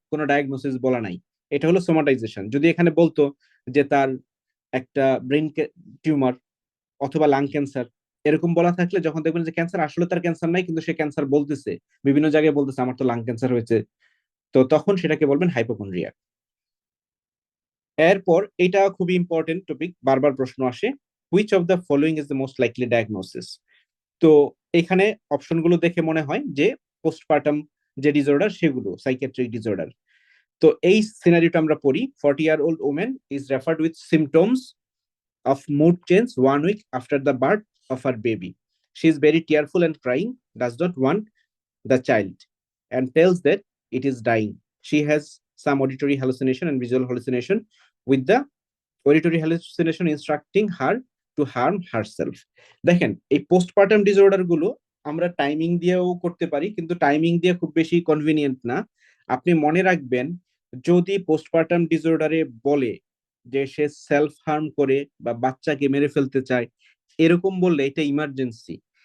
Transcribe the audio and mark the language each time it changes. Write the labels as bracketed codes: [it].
[bn] কোনো ডায়াগনোসিস বলা নাই, এটা হলো সোমাটাইজেশন। যদি এখানে বলতো যে তার একটা ব্রেন টিউমার অথবা লাং ক্যান্সার, এরকম বলা থাকলে যখন দেখবেন যে ক্যান্সার, আসলে তার ক্যান্সার নাই কিন্তু সে ক্যান্সার বলতেছে, বিভিন্ন জায়গায় বলতেছে আমার তো লাং ক্যান্সার হয়েছে, তো তখন সেটাকে বলবেন হাইপোকন্ড্রিয়া। এরপর এটা খুবই ইম্পর্টেন্ট টপিক, বারবার প্রশ্ন আসে, [en] Which of the following is the most likely diagnosis. [bn] তো এখানে অপশনগুলো দেখে মনে হয় যে পোস্টপার্টাম যে ডিসঅর্ডার সেগুলো সাইকিয়াট্রিক ডিসঅর্ডার। তো এই সিনারিওটা আমরা পড়ি, [en] 40-year-old woman is referred with symptoms of mood change 1 week after the birth of her baby. She is very tearful and crying, does not want the child, and tells that it is dying. She has some auditory hallucination and visual hallucination, with the auditory hallucination instructing her to harm herself. [bn] দেখেন, এই postpartum disorder গুলো আমরা timing দিয়েও করতে পারি, কিন্তু timing দিয়ে খুব বেশি কনভিনিয়েন্ট না। আপনি মনে রাখবেন, যদি পোস্টপার্টাম ডিসঅর্ডারে বলে যে সে সেলফ হার্ম করে বা বাচ্চাকে মেরে ফেলতে চায়, এরকম বললে এটা ইমার্জেন্সি।